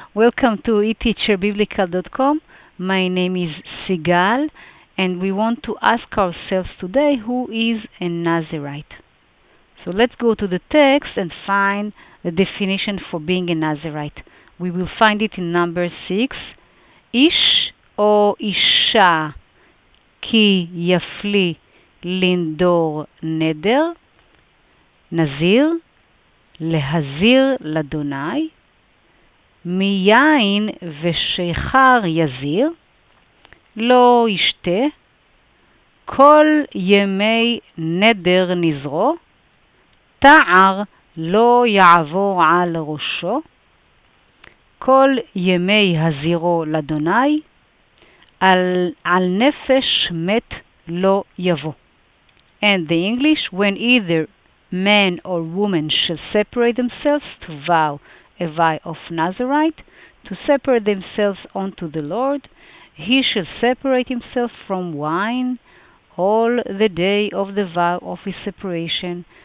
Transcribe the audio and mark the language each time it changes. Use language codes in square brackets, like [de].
[en] Welcome to eTeacherBiblical.com. My name is Sigal, and we want to ask ourselves today, who is a Nazirite? So let's go to the text and find the definition for being a Nazirite. We will find it in number 6. [he] Ish או אישה כי יפלי לנדור נדר, נזיר, להזיר לאדוני, מיין ושיכר יזיר, לא ישתה, כל ימי נדר נזרו, תער לא יעבור על ראשו, כל ימי הזירו לאדוני, על נפש מת לא יבוא. [en] And the English, when either man or woman shall separate themselves to vow a vow of Nazarite, to separate themselves unto the Lord, he shall separate himself from wine all the day of the vow of his separation.